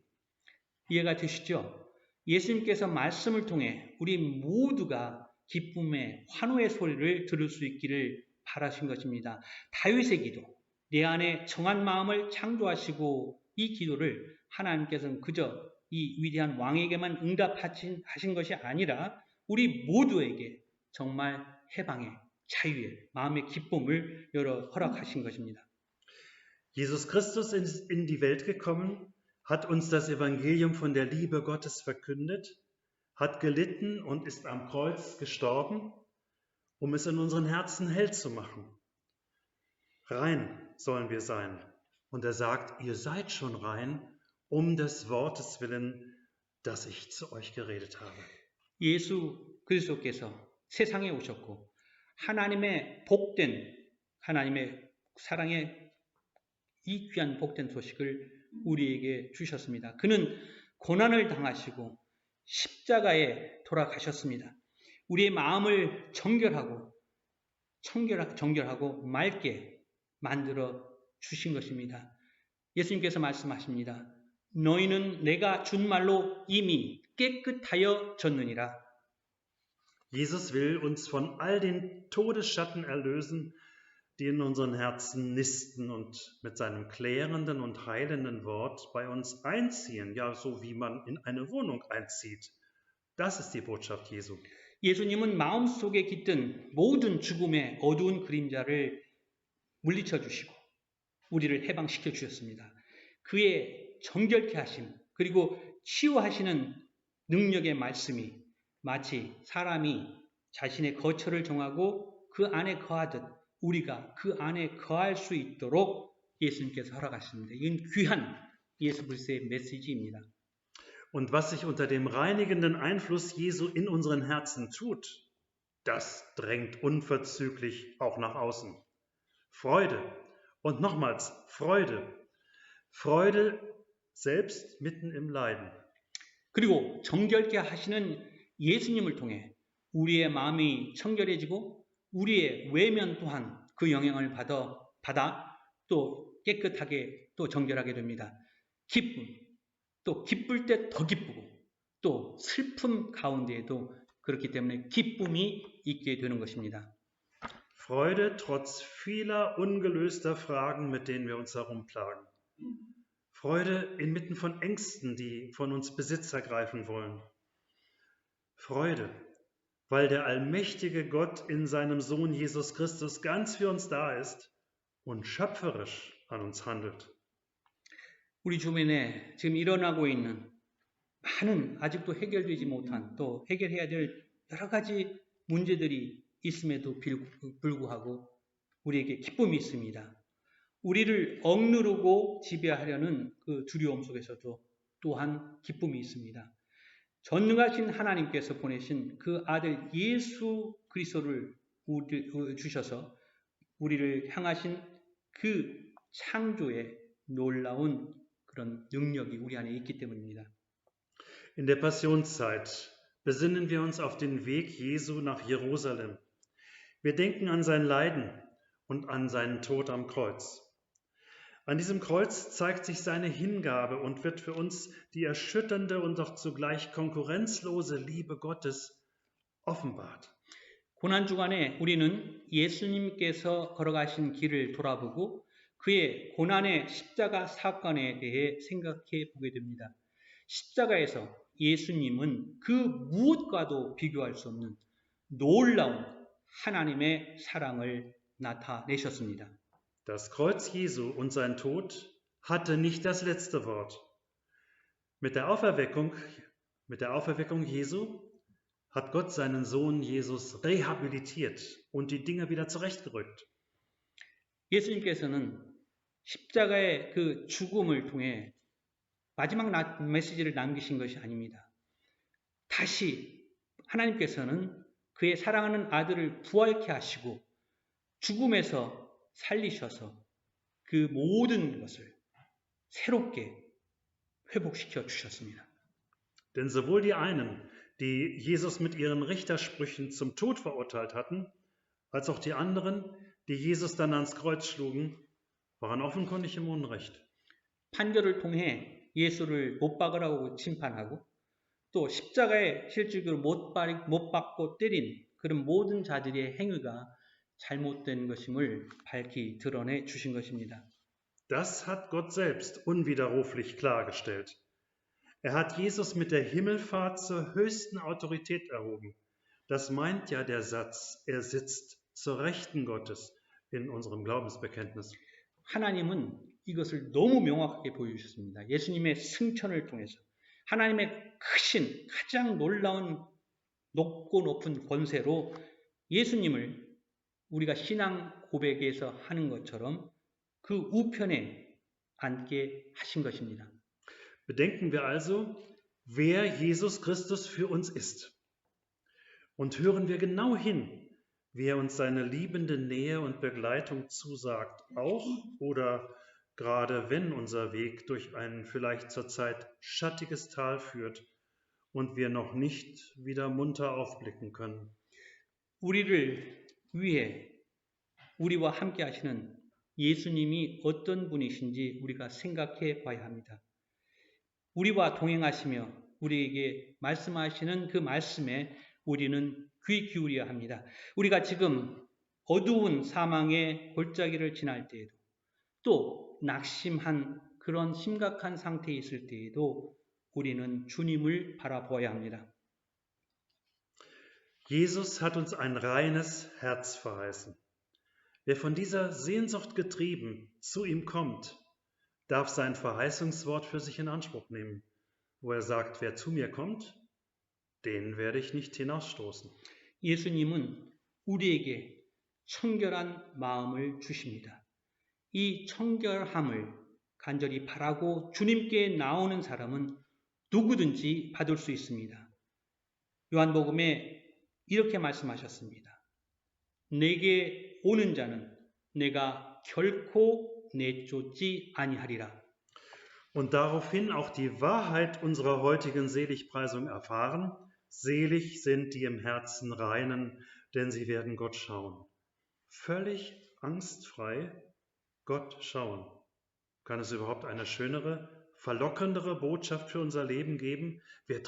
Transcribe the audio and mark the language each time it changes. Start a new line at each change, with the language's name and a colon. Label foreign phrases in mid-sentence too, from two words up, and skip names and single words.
Korean: 이해가 되시죠? 예수님께서 말씀을 통해 우리 모두가 기쁨의 환호의 소리를 들을 수 있기를 바라신 것입니다. 다윗의 기도, 내 안에 정한 마음을 창조하시고, 이 기도를 하나님께서는 그저 이 위대한 왕에게만 응답하신 것이 아니라 우리 모두에게 정말 해방의, 자유의, 마음의 기쁨을 허락하신 것입니다.
German: Jesus Christus ist in die Welt gekommen, hat uns das Evangelium von der Liebe Gottes verkündet, hat gelitten und ist am Kreuz gestorben, um es in unseren Herzen hell zu machen. Rein sollen wir sein. Und er sagt, ihr seid schon rein, um des Wortes willen, das ich zu euch geredet habe.
Korean: 예수 그리스도께서 세상에 오셨고 하나님의 복된, 하나님의 사랑의 이 귀한 복된 소식을 우리에게 주셨습니다. 그는 고난을 당하시고 십자가에 돌아가셨습니다. 우리의 마음을 정결하고 맑게 만들어 주신 것입니다. 예수님께서 말씀하십니다. 너희는 내가 준 말로 이미 깨끗하여 졌느니라.
German: Jesus will uns von all den Todesschatten erlösen, die in unseren Herzen nisten und mit seinem klärenden und heilenden Wort bei uns einziehen, ja, so wie man in eine Wohnung einzieht. Das ist die Botschaft Jesu.
Korean: 예수님은 마음속에 깃든 모든 죽음의 어두운 그림자를 물리쳐 주시고 우리를 해방시켜 주셨습니다. 그의 정결케 하심, 그리고 치유하시는 능력의 말씀이 마치 사람이 자신의 거처를 정하고 그 안에 거하듯 우리가 그 안에 거할 수 있도록 예수님께서 허락하십니다. 이건 귀한 예수 그리스도의 메시지입니다.
German: Und was sich unter dem reinigenden Einfluss Jesu in unseren Herzen tut, das drängt unverzüglich auch nach außen. Freude und nochmals Freude. Freude selbst mitten im Leiden.
Korean: 그리고 정결케 하시는 예수님을 통해 우리의 마음이 청결해지고 우리의 외면 또한 그 영향을 받아 또 깨끗하게 또 정결하게 됩니다. 기쁨, 또 기쁠 때 더 기쁘고 또 슬픔 가운데에도 그렇기 때문에 기쁨이 있게 되는 것입니다.
German: Freude trotz vieler ungelöster Fragen, mit denen wir uns herumplagen. Freude inmitten von Ängsten, die von uns Besitz ergreifen wollen. Freude, weil der allmächtige Gott in seinem Sohn Jesus Christus ganz für uns da ist und schöpferisch an uns handelt.
Korean: 우리 주변에 지금 일어나고 있는 많은 아직도 해결되지 못한 또 해결해야 될 여러 가지 문제들이 있음에도 불구하고 우리에게 기쁨이 있습니다. 우리를 억누르고 지배하려는 그 두려움 속에서도 또한 기쁨이 있습니다. 전능하신 하나님께서 보내신 그 아들 예수 그리스도를 주셔서 우리를 향하신 그 창조의 놀라운 그런 능력이 우리 안에 있기 때문입니다.
German: In der Passionszeit besinnen wir uns auf den Weg Jesu nach Jerusalem. Wir denken an sein Leiden und an seinen Tod am Kreuz. An diesem Kreuz zeigt sich seine Hingabe und wird für uns die erschütternde und doch zugleich konkurrenzlose Liebe Gottes offenbart.
Korean: 고난 주간에 우리는 예수님께서 걸어가신 길을 돌아보고 그의 고난의 십자가 사건에 대해 생각해 보게 됩니다. 십자가에서 예수님은 그 무엇과도 비교할 수 없는 놀라운 하나님의 사랑을 나타내셨습니다.
German: Das Kreuz Jesu und sein Tod hatte nicht das letzte Wort. Mit der Auferweckung Jesu hat Gott seinen Sohn Jesus rehabilitiert und die Dinge wieder zurechtgerückt.
Korean: 예수님께서는 십자가의 그 죽음을 통해 마지막 메시지를 남기신 것이 아닙니다. 다시 하나님께서는 그의 사랑하는 아들을 부활케 하시고 죽음에서 살리셔서 그 모든 것을 새롭게 회복시켜 주셨습니다.
German: Denn sowohl die einen, die Jesus mit ihren Richtersprüchen zum Tod verurteilt hatten, als auch die anderen, die Jesus dann ans Kreuz schlugen, waren offenkundig im Unrecht.
Korean: 판결을 통해 예수를 못 박으라고 심판하고 또 십자가에 실질적으로 못 박고 때린 그런 모든 자들의 행위가 잘못된 것임을 밝히 드러내 주신 것입니다.
German: Das hat Gott selbst unwiderruflich klargestellt. Er hat Jesus mit der Himmelfahrt zur höchsten Autorität erhoben. Das meint ja der Satz, er sitzt zur Rechten Gottes in unserem Glaubensbekenntnis.
Korean: 하나님은 이것을 너무 명확하게 보여주셨습니다. 예수님의 승천을 통해서 하나님의 크신 가장 놀라운 높고 높은 권세로 예수님을 우리가 신앙 고백에서 하는 것처럼 그 우편에 앉게 하신 것입니다.
German: Bedenken wir also, wer Jesus Christus für uns ist. Und hören wir genau hin, wie er uns seine liebende Nähe und Begleitung zusagt, auch oder gerade wenn unser Weg durch ein vielleicht zurzeit schattiges Tal führt und wir noch nicht wieder munter aufblicken können.
Korean: 우리를 위해 우리와 함께 하시는 예수님이 어떤 분이신지 우리가 생각해 봐야 합니다. 우리와 동행하시며 우리에게 말씀하시는 그 말씀에 우리는 귀 기울여야 합니다. 우리가 지금 어두운 사망의 골짜기를 지날 때에도 또 낙심한 그런 심각한 상태에 있을 때에도 우리는 주님을 바라보아야 합니다.
German: Jesus hat uns ein reines Herz verheißen. Wer von dieser Sehnsucht getrieben zu ihm kommt, darf sein Verheißungswort für sich in Anspruch nehmen, wo er sagt, wer zu mir kommt, den werde ich nicht hinausstoßen.
Korean: 예수님은 우리에게 청결한 마음을 주십니다. 이 청결함을 간절히 바라고 주님께 나오는 사람은 누구든지 받을 수 있습니다. 요한복음에 이렇게 말씀하셨습니다. 내게 오는 자는 내가 결코 내쫓지 아니하리라.
German: Und daraufhin auch die Wahrheit unserer heutigen Seligpreisung erfahren. Selig sind die im Herzen reinen, denn sie werden Gott schauen. Völlig angstfrei Gott schauen. Kann es überhaupt eine schönere, verlockendere Botschaft für unser Leben geben?